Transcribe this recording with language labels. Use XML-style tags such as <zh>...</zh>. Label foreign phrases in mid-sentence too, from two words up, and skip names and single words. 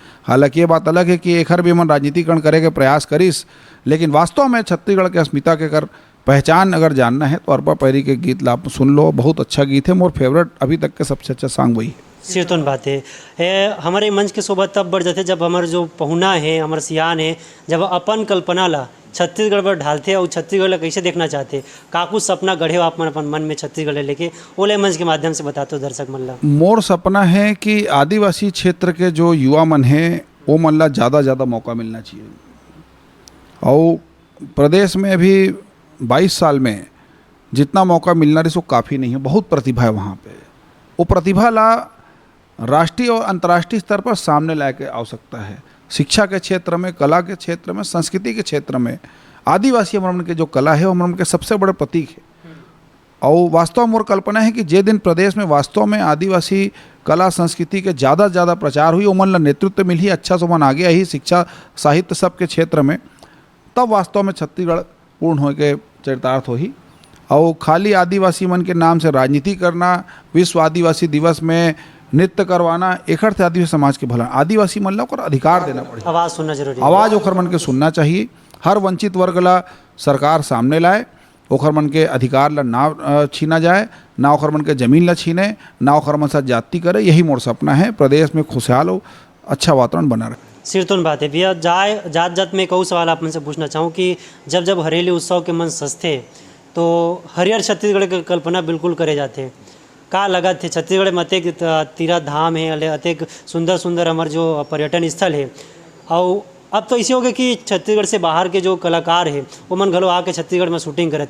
<hne>हालांकि ये बात अलग है कि एखर भी मन राजनीतिकरण करे के प्रयास करिस, लेकिन वास्तव में छत्तीसगढ़ के अस्मिता के कर पहचान अगर जानना है तो अरपा पैरी के गीत ला आप सुन लो, बहुत अच्छा गीत है। मोर फेवरेट अभी तक के सबसे अच्छा सॉन्ग वही है। सिरतोन बात है हमारे मंच के शोभा तब बढ़ जाते जब हमारे जो पहुना है, हमारे सियान है, जब अपन कल्पना ला छत्तीसगढ़ पर ढालते और छत्तीसगढ़ ला कैसे देखना चाहते, काकू सपना गढ़े हो आप अपन मन में छत्तीसगढ़ लेके, ओले मंच के माध्यम से बताते हो दर्शक मन ला। मोर सपना है कि आदिवासी क्षेत्र के जो युवा मन हैं वो मन ला ज़्यादा मौका मिलना चाहिए। और प्रदेश में अभी 22 साल में जितना मौका मिलना रही सो काफ़ी नहीं है, बहुत प्रतिभा है वहाँ पे। वो प्रतिभा ला राष्ट्रीय और अंतर्राष्ट्रीय स्तर पर सामने ला के आवश्यकता है। शिक्षा के क्षेत्र में, कला के क्षेत्र में, संस्कृति के क्षेत्र में आदिवासी हमन के जो कला है वो हमन के सबसे बड़े प्रतीक है। और वास्तव में मोर कल्पना है कि जे दिन प्रदेश में वास्तव में आदिवासी कला संस्कृति के ज़्यादा प्रचार हुई, ओमन ला नेतृत्व मिली, अच्छा से ओमन आगे आई शिक्षा साहित्य सब के क्षेत्र में, तब वास्तव में छत्तीसगढ़ पूर्ण हो के चरितार्थ होही। और खाली आदिवासी मन के नाम से राजनीति करना, विश्व आदिवासी दिवस में नृत्य करवाना, एकर से आदिवासी समाज के भला आदिवासी मन ला ओकर अधिकार देना पड़े, आवाज़ सुनना जरूरी, आवाज़ ओकर मन के सुनना चाहिए। हर वंचित वर्ग ला सरकार सामने लाए, ओकर मन के अधिकार ला ना छीना जाए, ना ओकर मन के जमीन ला छीने, ना ओकर मन साथ जाति करे। यही मोर सपना है, प्रदेश में खुशहाल हो, अच्छा वातावरण बना रहे। सिरतोन बात है भैया। जात में एक सवाल आप मन से पूछना चाहूँ कि जब हरेली उत्सव के मन सजते तो हरियर छत्तीसगढ़ की कल्पना बिल्कुल करे जाते। का लगा थे छत्तीसगढ़ में अतेक तीर्थ धाम है, अतेक सुंदर हमारे जो पर्यटन स्थल है, और अब तो इसी हो गया कि छत्तीसगढ़ से बाहर के जो कलाकार है वो मन घलो आके छत्तीसगढ़ में शूटिंग करे थे।</hne>